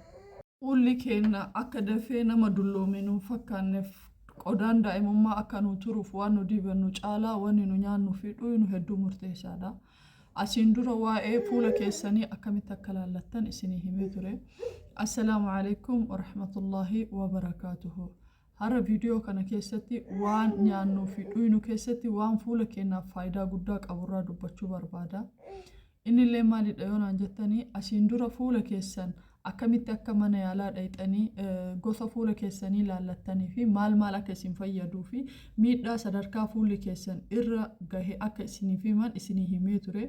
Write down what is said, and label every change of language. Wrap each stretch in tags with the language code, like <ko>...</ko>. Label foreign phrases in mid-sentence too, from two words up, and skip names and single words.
<om>Fuulli keenya akka dafee nama dulloome nuun fakkaanneef qodaan daa'imummaa akka nu turuuf waan nu dibannu caalaa wanni nu nyaannu fi dhuynu hedduu murteessaadha. Asiin dura waa'ee fuula keessanii akkamitti akka laallattan isinii himee ture.</om> <ar>السلام عليكم ورحمة الله وبركاته.</ar> <om>Har'a viidiyoo kana keessatti waan nyaannuu fi dhuynu keessatti waan fuula keenyaaf faayidaa guddaa qaburraa dubbachuu barbaada. Innillee maalidha yoo naan jettanii asiin dura fuula keessan akkamitti akka mana yaalaa dhayxanii gosa fuula keessanii laallattanii fi maal akka isin fayyaduu fi miidhaa sadarkaa fuulli keessan irra gahe akka isiniif himan isinii himee ture.</om>